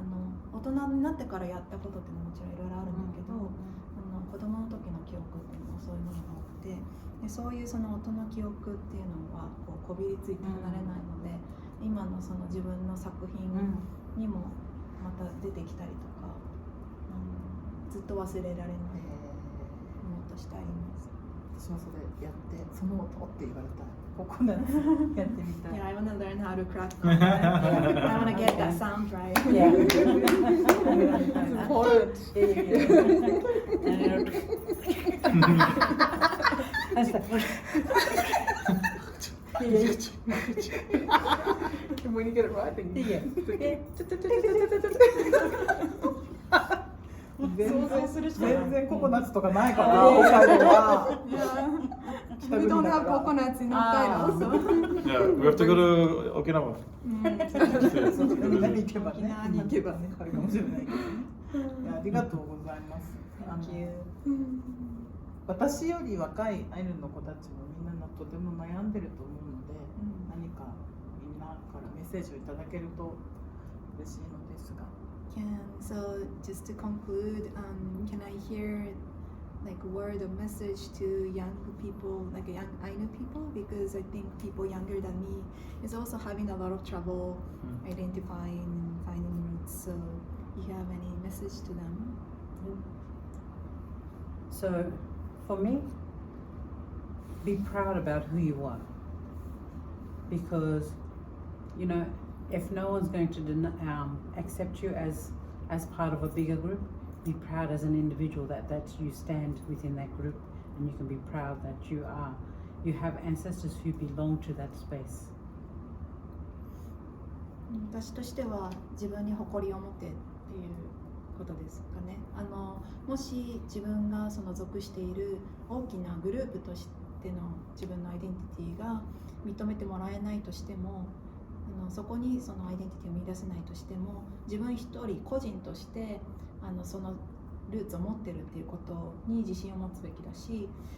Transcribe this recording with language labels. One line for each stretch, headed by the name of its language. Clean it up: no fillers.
Japanese: 大人になってからやったことっていうのはもちろんいろいろあるんだけど、子供の時の記憶っていうのはそういうものが多くて、でそういう音の記憶っていうのはこびりついて離れないので、今の自分の作品にもまた出てきたりとか、ずっと忘れられないものとしてあります。私私もそれやってその音って言われたらココナッツやってみたい。
English: Yeah, I want to learn how to crack coconut. I want to get that sound right. Yeah. And when you get it right, then you Yeah.
Japanese: 全然ココナッツとかないから北海道は。
English: We don't have coconuts in Hokkaido, so. Yeah, we have to go to Okinawa.
Japanese: そっちに行けばね。行けばね、あるかもしれないけどね。いや、ありがとうございます。私より若いアイヌの子たちもみんなとても悩んでると思うので、何かみんなからメッセージをいただけると嬉しいのですが。
English: So just to conclude, can I hear like a word of message to young people, like young Ainu people, because I think people younger than me is also having a lot of trouble identifying and finding roots. So you have any message to them? So, for me, be proud about who you are. Because, you know, if no one's going to accept you as part of a bigger group, be proud as an individual that you stand within that group, and you can be proud that you have ancestors who belong to that space.
Japanese: 私としては自分に誇りを持ってっていうことですかね。もし自分がその属している大きなグループとしての自分のアイデンティティが認めてもらえないとしても、そこにそのアイデンティティを見出せないとしても、自分一人個人としてそのルーツを持ってるっていうことに自信を持つべきだし、